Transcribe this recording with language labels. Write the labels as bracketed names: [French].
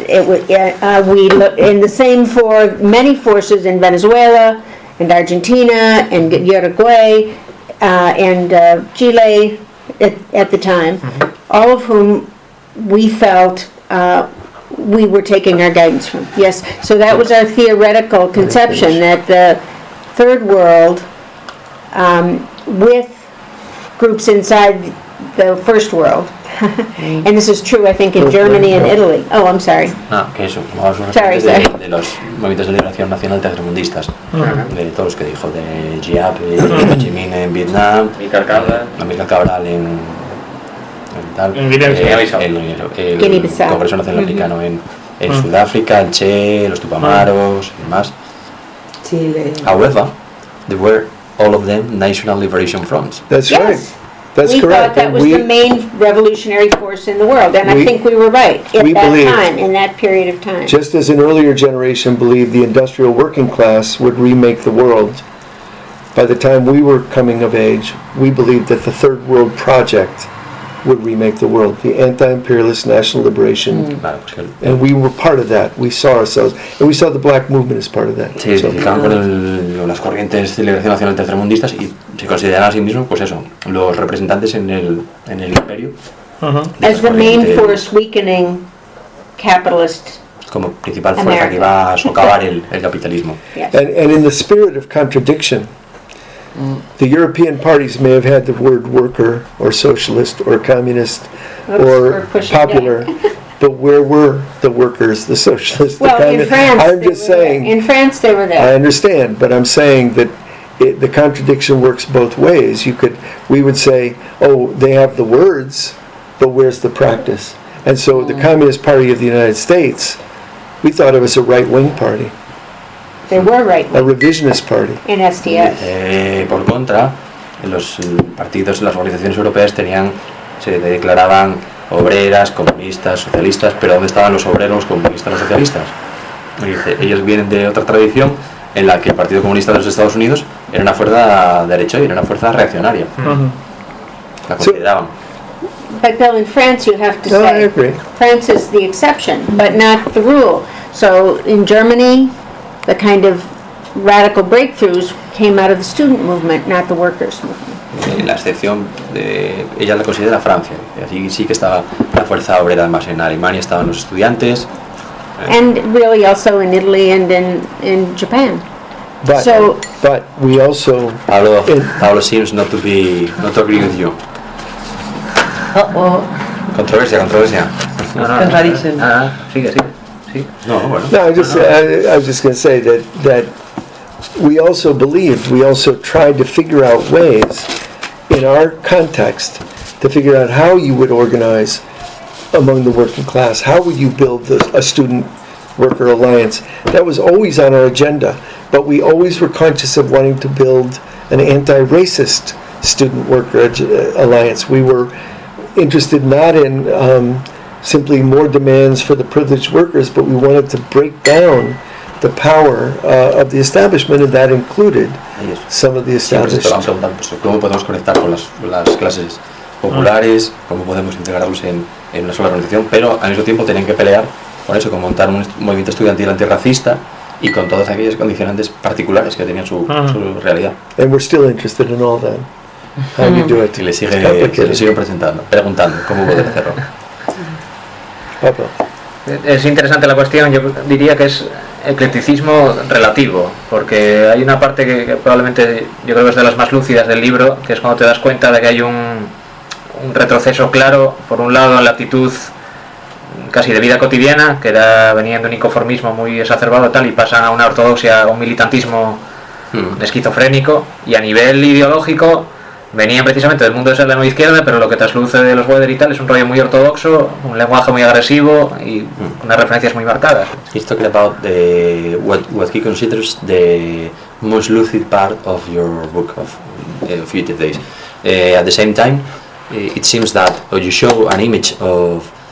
[English] It we look in the same for many forces in Venezuela and Argentina and Uruguay and Chile at the time, all of whom we felt we were taking our guidance from. Yes, so that was our theoretical conception that the third world with groups inside the first world. And this is true, I think, in Germany and Italy. Oh, I'm sorry. [Spanish] Que eso, como vamos a hablar de los movimientos de liberación nacional tercermundistas, de todos los que dijo, de Giap, de Ho Chi Minh en Vietnam, Amílcar Cabral en tal, el Congreso Nacional Africano en Sudáfrica, el Che, los Tupamaros y demás. Chile. [English] However, there were all of them National Liberation Fronts. That's right. That's we correct. Thought that and was the main revolutionary force in the world, and we, I think we were right at that time, in that period of time. Just as an earlier generation believed the industrial working class would remake the world, by the time we were coming of age, we believed that the Third World Project would remake the world, the anti-imperialist national liberation. And we were part of that. We saw ourselves, and we saw the black movement as part of that. [Spanish] Sí, so, sí, con las corrientes de liberación nacional tercermundistas y se consideran a sí mismos, pues eso, los representantes en el imperio. [English] As the main force weakening capitalist. [Spanish] Como principal fuerza America. Que iba a socavar el capitalismo. [English] Yes. And in the spirit of contradiction. The European parties may have had the word worker or socialist or communist or popular, but where were the workers, the socialists, well, the communists? Well, in France, I'm just saying, in France they were there. I understand, but I'm saying that the contradiction works both ways. We would say, oh, they have the words, but where's the practice? And so the Communist Party of the United States, we thought it was a right-wing party. They were right. A revisionist party. In SDS. [Spanish] Por contra, los partidos, las organizaciones europeas tenían, se declaraban obreras, comunistas, socialistas, pero ¿dónde estaban los obreros, comunistas, los socialistas? Y dice, ellos vienen de otra tradición en la que el Partido Comunista de los Estados Unidos era una fuerza de derecho y era una fuerza reaccionaria. La consideraban. [English] But Bill, in France, you have to say, I agree. France is the exception, but not the rule. So in Germany, the kind of radical breakthroughs came out of the student movement, not the workers' movement. [Spanish] La excepción, ella la considera Francia. Allí sí que estaba la fuerza obrera, más en Alemania estaban los estudiantes. [English] And really also in Italy and in Japan. But, so, but we also... Pablo seems not to agree with you. [Spanish] Controversia. [English] Contradiction. [Spanish] Sigue. No, bueno. [English] No, I was just going to say that we also believed, we also tried to figure out ways in our context to figure out how you would organize among the working class. How would you build a student worker alliance? That was always on our agenda, but we always were conscious of wanting to build an anti-racist student worker alliance. We were interested not in simply more demands for the privileged workers, but we wanted to break down the power of the establishment, and that included some of the establishment. [Spanish] Estábamos preguntando, pues, ¿cómo podemos conectar con las clases populares? ¿Cómo podemos integrarlos en una sola organización? Pero al mismo tiempo tenían que pelear con eso, con montar un movimiento estudiantil antirracista y con todas aquellas condicionantes particulares que tenían su realidad. [English] And we're still interested in all that. How you do it? [Spanish] Y le siguen preguntando, ¿cómo poder hacerlo? Es interesante la cuestión. Yo diría que es eclecticismo relativo, porque hay una parte que probablemente yo creo que es de las más lúcidas del libro, que es cuando te das cuenta de que hay un retroceso claro, por un lado en la actitud casi de vida cotidiana, que era, venía de un inconformismo muy exacerbado tal, y pasa a una ortodoxia, a un militantismo esquizofrénico, y a nivel ideológico venían precisamente del mundo de ser la nueva izquierda, pero lo que trasluce de los Weather y tal es un rollo muy ortodoxo, un lenguaje muy agresivo y unas referencias muy marcadas. [English] He's talking about the what he considers the most lucid part of your book of Fugitive Days. At the same time, it seems that you show an image of